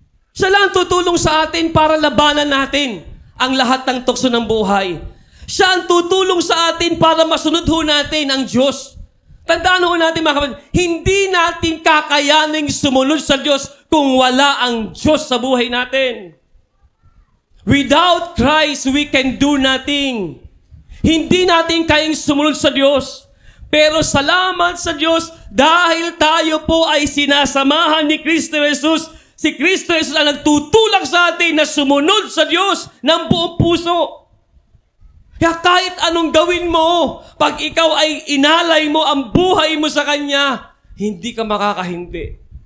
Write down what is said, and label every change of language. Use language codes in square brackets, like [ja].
[tl] Siya lang tutulong sa atin para labanan natin ang lahat ng tukso ng buhay. Siya ang tutulong sa atin para masunod natin ang Diyos. Tandaan natin mga kapatid, hindi natin kakayaning sumunod sa Diyos kung wala ang Diyos sa buhay natin. [en] Without Christ, we can do nothing. [tl] Hindi natin kayang sumunod sa Diyos. Pero salamat sa Diyos dahil tayo po ay sinasamahan ni Kristo Jesus. Si Kristo Jesus ang nagtutulak sa atin na sumunod sa Diyos ng buong puso. Kaya kahit anong gawin mo, pag ikaw ay inalay mo ang buhay mo sa Kanya, hindi ka makakahindi.